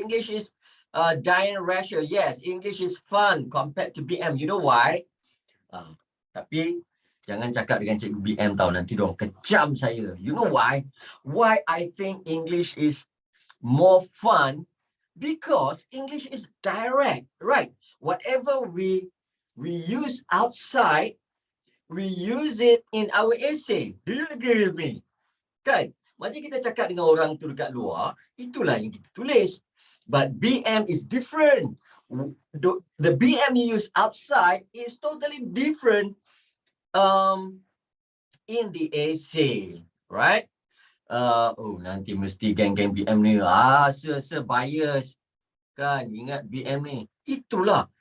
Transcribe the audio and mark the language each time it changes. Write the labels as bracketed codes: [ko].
[en] English is dying ratio. Yes, English is fun compared to BM. You know why? [ms] Tapi jangan cakap dengan cikgu BM tau. Nanti diorang kecam saya. [en] You know why? Why I think English is more fun? Because English is direct, right? Whatever we use outside, we use it in our essay. Do you agree with me? [ms] Kan? Macam kita cakap dengan orang tu dekat luar, itulah yang kita tulis. [en] But BM is different. The BM you use outside is totally different in the essay, right? [ms] Nanti mesti geng-geng BM ni bias kan, ingat BM ni. Itulah.